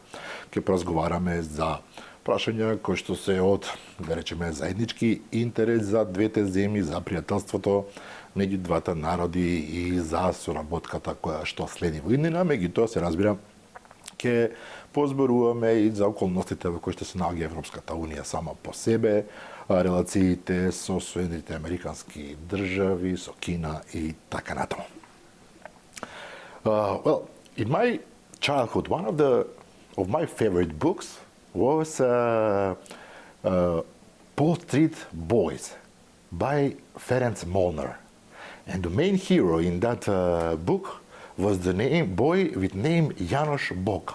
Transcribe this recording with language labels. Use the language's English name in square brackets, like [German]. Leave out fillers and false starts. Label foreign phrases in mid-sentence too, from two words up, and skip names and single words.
[Macedonian] Ке поразговараме за прашања кои што се од, да речеме, заеднички интерес за двете земји, за пријателството меѓу двата народи и за соработката која што следи во иднина. Меѓутоа се разбира ќе позборуваме и за околностите во кои што се наоѓа Европската унија сама по себе, релациите со Соединените американски држави, со Кина и така натаму. [English] Well, in my childhood, one of my favorite books was Paul Street Boys by Ferenc Molnar. And the main hero in that book was the boy with name János Boka.